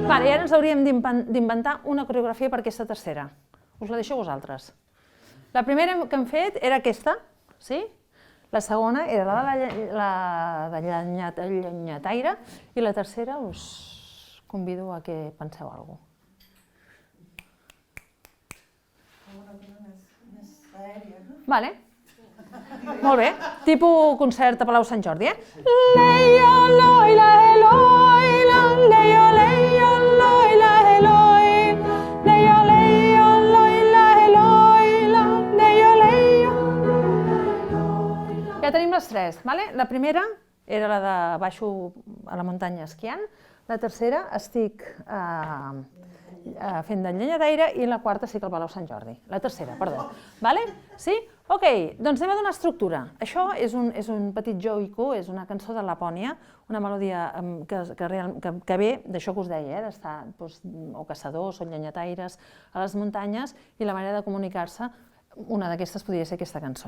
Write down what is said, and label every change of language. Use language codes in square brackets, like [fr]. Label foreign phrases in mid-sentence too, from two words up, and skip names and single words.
[ca] Vale, i ara ens hauríem d'inventar una coreografia per aquesta tercera. Us la deixo a vosaltres. La primera que hem fet era aquesta, sí? La segona era la de llenyataire i la tercera us convido a que penseu alguna cosa. Vale. Molt bé. Tipus concert a Palau Sant Jordi, Leia, loila, eloila, leia, leia, loila, eloila, leia, leia, loila, eloila, leia, leia. Ja tenim les tres, vale? La primera era la de baixo a la muntanya esquiant, la tercera estic fent de llenyataire i la quarta estic al Palau Sant Jordi. La tercera, perdó. Vale? Sí? Ok, doncs anem a donar estructura. Això és un petit joico, és una cançó de Lapònia, una melodia que ve d'això que us deia, d'estar o caçadors o llenyataires a les muntanyes, i la manera de comunicar-se, una d'aquestes podria ser aquesta cançó.